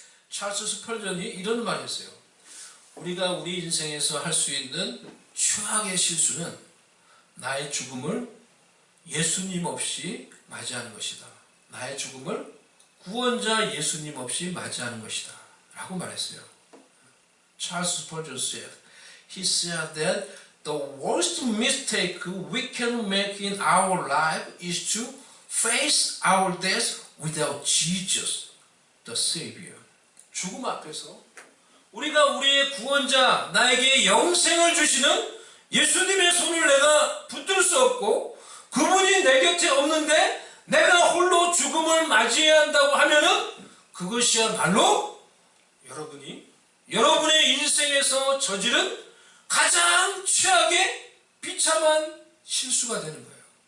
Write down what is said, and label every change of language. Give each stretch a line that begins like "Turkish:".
Korean: 찰스 스펄전이 이런 말을 했어요. 우리가 우리 인생에서 할 수 있는 최악의 실수는 나의 죽음을 예수님 없이 맞이하는 것이다. 나의 죽음을 구원자 예수님 없이 맞이하는 것이다 라고 말했어요.
English: 찰스 스펄전 said, he said that the worst mistake we can make in our life is to face our death without Jesus, the Savior.
Korean: 죽음 앞에서 우리가 우리의 구원자, 나에게 영생을 주시는 예수님의 손을 내가 붙들 수 없고 그분이 내 곁에 없는데 내가 홀로 죽음을 맞이해야 한다고 하면은 그것이야말로 여러분이 여러분의 인생에서 저지른 가장 최악의 비참한 실수가 되는 거예요.